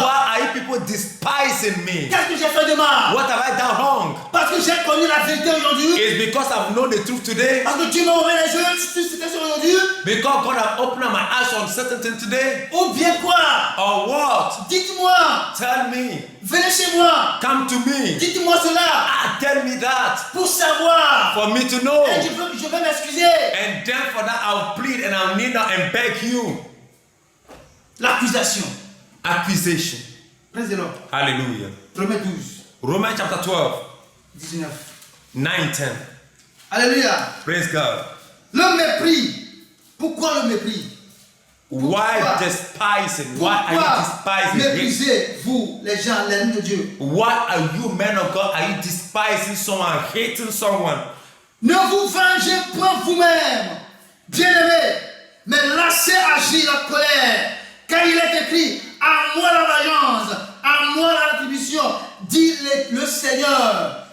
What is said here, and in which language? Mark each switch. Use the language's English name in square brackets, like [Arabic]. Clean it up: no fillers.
[English] Why are you people despising me? [French] Qu'est-ce que j'ai fait de mal? [English] What have I done wrong? [French] Parce que j'ai connu la vérité aujourd'hui. [English] It's because I've known the truth today. [French] Parce que Dieu m'a ouvert les yeux sur cette situation aujourd'hui. [English] Because God has opened up my eyes on certain things today. [French] Ou bien quoi? [English] Or what? [French] Dites-moi. [English] Tell me. [French] Venez chez moi. [English] Come to me. [French] Dites-moi cela. [English] Tell me that. [French] Pour savoir. [English] For me to know. [French] Et je vais m'excuser. [English] And then for that I'll plead and I'll kneel down and beg you. [French] L'accusation. [English] Accusation. Praise the Lord. Hallelujah. [French] Romains 12, [English] Romans chapter 12, [French] 19. [English] 9, 10. [French] Alléluia. [English] Praise God. [French] Le mépris. Pourquoi le mépris? [English] Why [French] Pourquoi? [English] despising? Why are you [French] Pourquoi [English] despising him? [French] méprisez-vous les gens, l'ennemi de Dieu? [English] Why are you, men of God, are you despising someone, hating someone? [French] Ne vous vengez point vous-même, bien-aimés, mais laissez agir la colère, car il est écrit: à moi la vengeance, à moi la rétribution, dit le Seigneur.